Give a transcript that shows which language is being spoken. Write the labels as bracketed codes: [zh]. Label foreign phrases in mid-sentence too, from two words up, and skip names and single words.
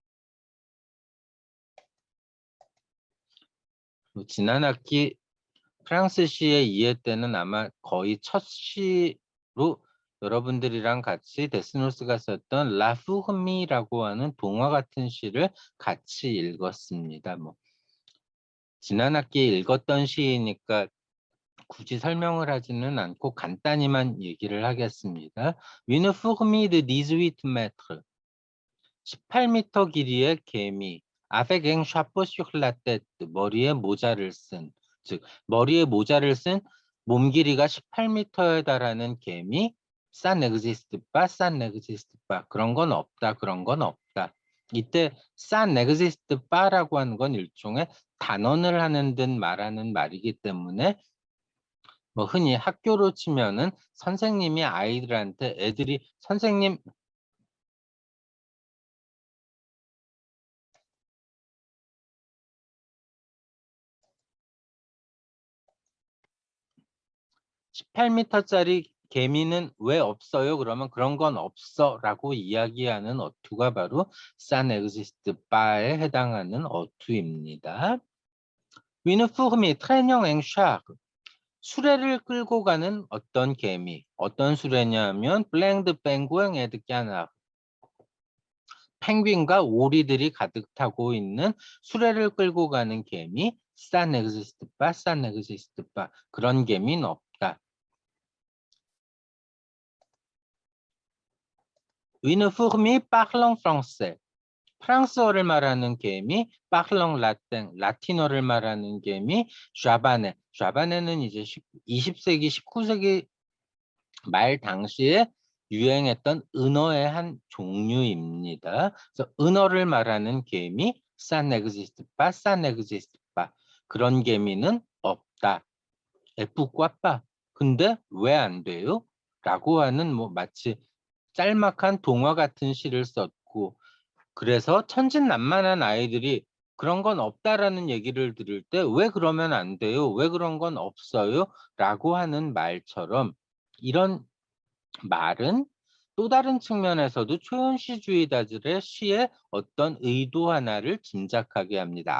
[ko] 지난 학기 프랑스 시의 이해 때는 아마 거의 첫 시로 여러분들이랑 같이 데스노스가 썼던 라푸흐미라고 하는 동화 같은 시를 같이 읽었습니다. 지난 학기에 읽었던 시이니까 굳이 설명을 하지는 않고 간단히만 얘기를 하겠습니다. [fr] Une fourmi de 18 mètres, [ko] 18m 길이의 개미, [fr] avec un chapeau sur la tête, [ko] 머리에 모자를 쓴, 즉 머리에 모자를 쓴 몸 길이가 18m에 달하는 개미, [fr] ça n'existe pas, ça n'existe pas. [ko] 그런 건 없다, 그런 건 없다. 이때 [fr] ça n'existe pas [ko] 라고 하는 건 일종의 단언을 하는 듯 말하는 말이기 때문에 흔히 학교로 치면은 선생님이 아이들한테 애들이 선생님 18m짜리 개미는 왜 없어요? 그러면 그런 건 없어 라고 이야기하는 어투가 바로 [fr] ça n'existe pas [ko] 에 해당하는 어투입니다. [fr] Une fourmi traînant un chat, [ko] 수레를 끌고 가는 어떤 개미, 어떤 수레냐 하면 [fr] plein de pingouins et de canards, [ko] 펭귄과 오리들이 가득 타고 있는 수레를 끌고 가는 개미, [fr] ça n'existe pas, ça n'existe pas. [ko] 그런 개미는 없다. [fr] Une fourmi parlant français, [ko] 프랑스어를 말하는 개미, [fr] parlant latin, [ko] 라틴어를 말하는 개미, 자바네, 자바네는 이제 20세기, 19세기 말 당시에 유행했던 은어의 한 종류입니다. 그래서 은어를 말하는 개미, [fr] ça n'existe pas, ça n'existe pas. [ko] 그런 개미는 없다. [fr] pourquoi pas? [ko] 근데 왜 안 돼요? 라고 하는 마치 짤막한 동화 같은 시를 썼고, 그래서 천진난만한 아이들이 그런 건 없다라는 얘기를 들을 때 왜 그러면 안 돼요? 왜 그런 건 없어요? 라고 하는 말처럼 이런 말은 또 다른 측면에서도 초현실주의자들의 시에 어떤 의도 하나를 짐작하게 합니다.